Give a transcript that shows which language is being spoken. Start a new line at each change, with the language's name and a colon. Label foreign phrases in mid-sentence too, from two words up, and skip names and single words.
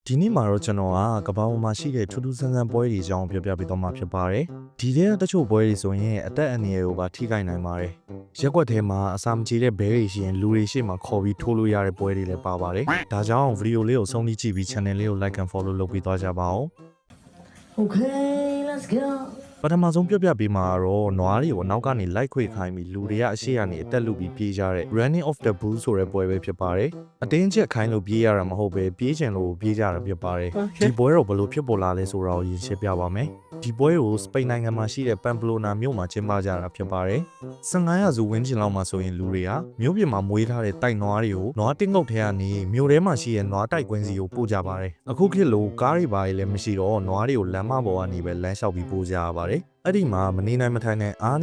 Burmese: ဒီနေ့မှာတော့ကျွန်တော်ကကဘာပေါ်မှာရှိတဲ့ထူးထူးဆန်းဆန်းပွဲတွေအကြောင်းပြောပြပေးသွားမှာဖြစ်ပါတယ်။ဒီထဲကတချို့ပွဲတွေဆိုရင်အသက်အန္တရာယ်ကိုပါထိခိုက်နိုင်ပါတယ်။ရက်ွက်ထဲမှာအစာမကြေတဲ့ဘဲတွေရှိရင်လူတွေရှေ့မှာခေါ်ပြီးထိုးလို့ရတဲ့ပွဲတွေလည်းပါပါတယ်။ဒါကြောင့်ဗီဒီယိုလေးကိုဆုံးဖြတ်ကြည့်ပြီး channel လေးကို
English: like and follow
Burmese: လုပ်ပေးသွားကြပါဦး
English: Okay, let's go.
Burmese: ပထမဆုံးပြပြပေးမှာတော့နွားတွေကိုနောက်ကနေလိုက်ခွေခိုင်းပြီးလူတွေကအရှိကနေအသက်လူပြီးပြေးကြတဲ့
English: running off the bull
Burmese: ဆိုတဲ့ပွဲပဲဖြစ်ပါတယ်။အတင်းချက်ခိုင်းလို့ပြေးရတာမဟုတ်ပဲပြေးချင်လို့ပြေးကြတာဖြစ်ပါတယ်။ဒီပွဲတော့ဘယ်လိုဖြစ်ပေါ်လာလဲဆိုတာကိုရင်ရှင်းပြပါမယ်။ဒီပွဲကိုစပိန်နိုင်ငံမှာရှိတဲ့ပမ်ပလိုနာမြို့မှာကျင်းပကြတာဖြစ်ပါတယ်။ 15ရာစုဝန်းကျင်လောက်မှာဆိုရင်လူတွေကမြို့ပြင်မှာမွေးထားတဲ့တိုက်နွားတွေကိုနွားတင်းငုတ်ထဲကနေမြို့ထဲမှာရှိတဲ့နွားတိုက်ကွင်းစီကိုပို့ကြပါတယ်။အခုခေတ်လိုကားတွေပါလည်းမရှိတော့နွားတွေကိုလမ်းမပေါ်ကနေပဲလမ်းလျှောက်ပြီးပို့ကြရပါတယ်။အဲ့ဒီမှာမနေနိုင်မထိုင်နိုင်အား